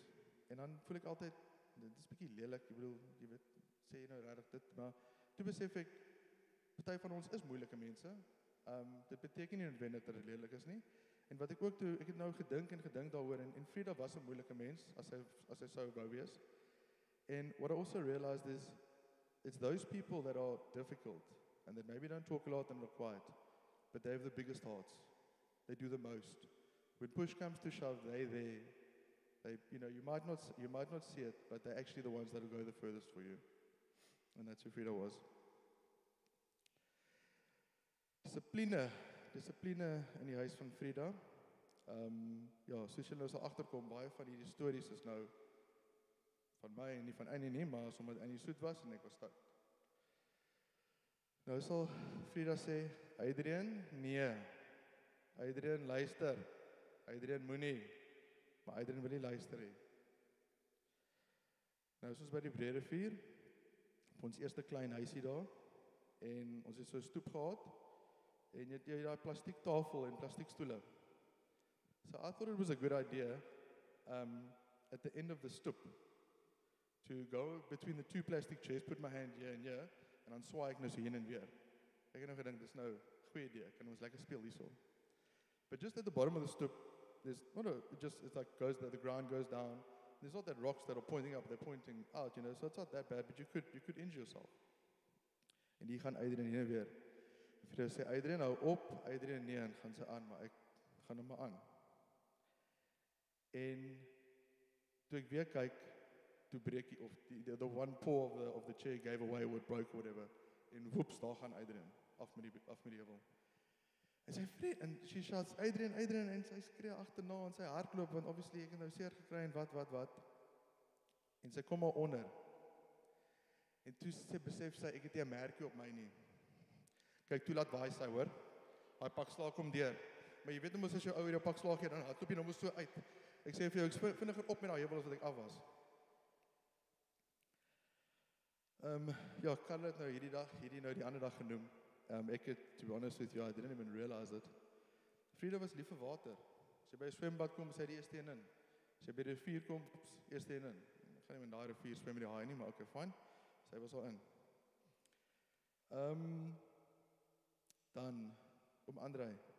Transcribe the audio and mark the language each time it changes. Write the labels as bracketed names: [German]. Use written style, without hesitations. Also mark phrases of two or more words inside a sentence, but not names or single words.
[Afrikaans] En dan voel ek altyd, dit is bietjie lelik, ek bedoel, jy weet, sê jy nou regtig dit, maar toe besef ek, party van ons is moeilike mense. Dit beteken nie noodwendig dat dit lelik is nie. En wat ek ook toe, ek het nou gedink daaroor, en Freda was 'n moeilike mens, as hy sou wou wees. [English] And what I also realized is, it's those people that are difficult, and that maybe don't talk a lot and are quiet, but they have the biggest hearts. They do the most. When push comes to shove, they're there. You might not see it, but they're actually the ones that will go the furthest for you. And that's who Freda was. [Afrikaans] Dissipline in die huis van Freda. Soos julle nou sal agterkom, baie van hierdie stories is nou van my en nie van Annie nie, maar omdat Annie soet was en ek was stout. Nou sal Freda sê, Adrian, nee. Adrian, luister. Adrian, moenie. Maar Adrian wil nie luister nie. Nou is ons by die Breederivier, op ons eerste klein huisie daar, en ons het so 'n stoep gehad, en jy het daai plastiek tafel en plastiek stoele. [English] So I thought it was a good idea, at the end of the stoep, to go between the two plastic chairs, put my hand here and here, [Afrikaans] en dan swaai ek nou so heen en weer. Ek het nou gedink, dis nou 'n goeie idee, kan ons lekker speel hierso. [English] But just at the bottom of the stoep, it's like the ground goes down. There's not that rocks that are pointing up, they're pointing out, so it's not that bad, but you could injure yourself. [Afrikaans] En hier gaan Adrian heen en weer. En Freda sê, Adrian, hou op, Adrian, nee, en gaan sy aan, maar ek gaan hom maar aan. En toe ek weer kyk, toe breek [English] the one paw of the chair gave away or it broke or whatever. [Afrikaans] En whoops, daar gaan Adrian, af met die heuwel. En sy vreet, en [English] she shouts, [Afrikaans] Adrian, en sy skree agterna, en sy hardloop, want obviously ek het nou seer gekry, en wat. En sy kom maar onder. En toe sy besef sy, ek het nie 'n merkie op my nie. Kyk, toe laat waai sy, hoor. Hy pak slaag kom deur. Maar jy weet nou mos as jou ou hier 'n pak slaag gee, dan hardloop jy nou mos so uit. Ek sê vir jou, ek vinniger op met daai heuwel as wat ek af was. Karl het nou hierdie nou die ander dag genoem. Ek het, [English] to be honest with you, I didn't even realize it. [Afrikaans] Freda was lief vir water. As jy by 'n swembad kom, sy die eerste een in. As jy by die rivier kom, eerste een in. Ek gaan nie met daai rivier swem met die haai nie, maar okay, fine. Sy was al in. Dan, Andrei.